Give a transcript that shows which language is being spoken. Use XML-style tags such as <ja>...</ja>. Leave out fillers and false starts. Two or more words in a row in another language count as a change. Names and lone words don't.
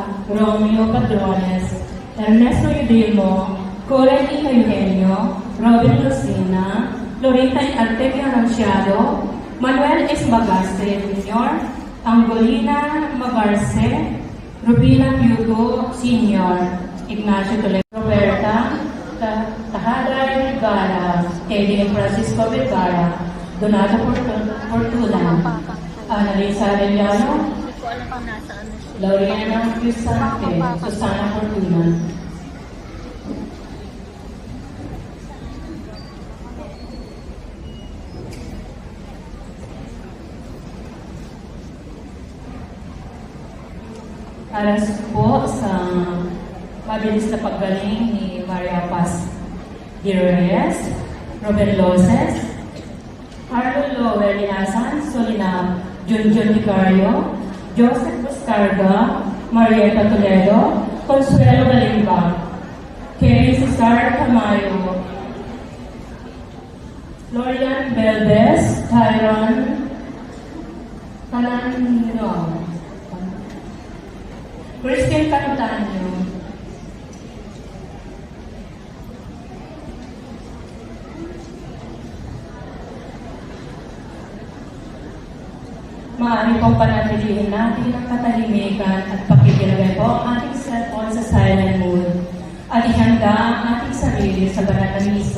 <tl>Romeo Padrones, Ernesto Udilmo, Corenica Eugenio, Robin Lucina, Lorita Artequia Anunciado, Manuel Esmagaste Jr., Angolina Magarce, Rubina Hugo Sr., Ignacio Toledo, Roberta Tahada Vergara, Eddie Francisco Vergara, Donato Fortuna, Annalisa Arellano, Hindi ko alam kung nasaan na siya. Lauriana Crisante, Susana Fortuna. Aras po sa mabilis na paggaling ni Maria Paz de Reyes, Robert Loses, Carlo Lower Linasan, Solinam, Junjun Vicario, Joseph Buscarga, Marieta Toledo, Consuelo Galimba, Kerry Cesar Tamayo, Florian Beldes, Tyron Tanano, Christian Catanyo, maaari pong panatilihin natin ang katahimikan at pakikilagay po ang ating cellphone sa</tl> <en>silent mode</en> <tl>at ihanda ang ating sarili sa banal na misa.</tl>